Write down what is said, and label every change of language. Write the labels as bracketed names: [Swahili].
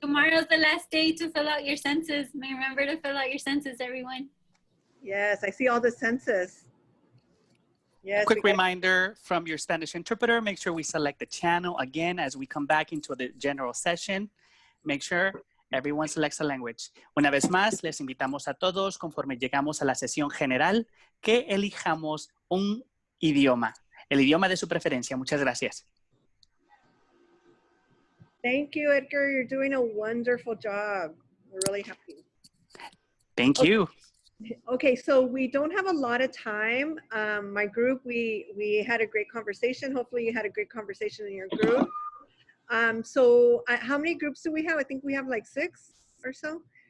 [English] Tomorrow's the last day to fill out your census. Remember to fill out your census, everyone. Yes, I see all the census. Yes, quick reminder from your Spanish interpreter, make sure we select the channel again as we come back into the general session. Make sure everyone selects a language. [Spanish] Una vez más, les invitamos a todos, conforme llegamos a la sesión general, que elijamos un idioma, el idioma de su preferencia. Muchas gracias. [English] Thank you, Edgar. You're doing a wonderful job. We're really happy. Thank you. Okay, so we don't have a lot of time. My group, we had a great conversation. Hopefully you had a great conversation in your group. So how many groups do we have? I think we have like 6 or so.